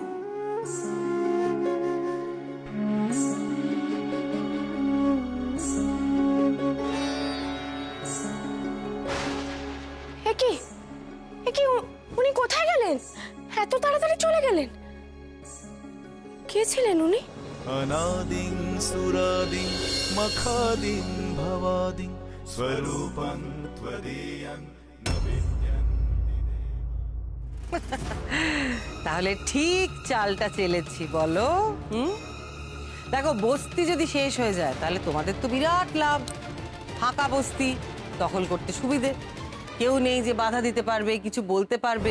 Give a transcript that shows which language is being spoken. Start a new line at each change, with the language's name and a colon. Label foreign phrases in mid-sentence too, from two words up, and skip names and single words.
Bangla: একি একি উনি কোথায় গেলেন? এত তাড়াতাড়ি চলে গেলেন? কে ছিলেন উনি?
Sanskrit: अनादिं सुरादिं मखादिं भवादिं स्वरूपं त्वदीयं न विद्यन्ति।
Bangla: তাহলে ঠিক চালটা চেলেছি বলো। দেখো, বস্তি যদি শেষ হয়ে যায় তাহলে তোমাদের তো বিরাট লাভ। ফাঁকা বস্তি দখল করতে সুবিধে, কেউ নেই যে বাধা দিতে পারবে, কিছু বলতে পারবে।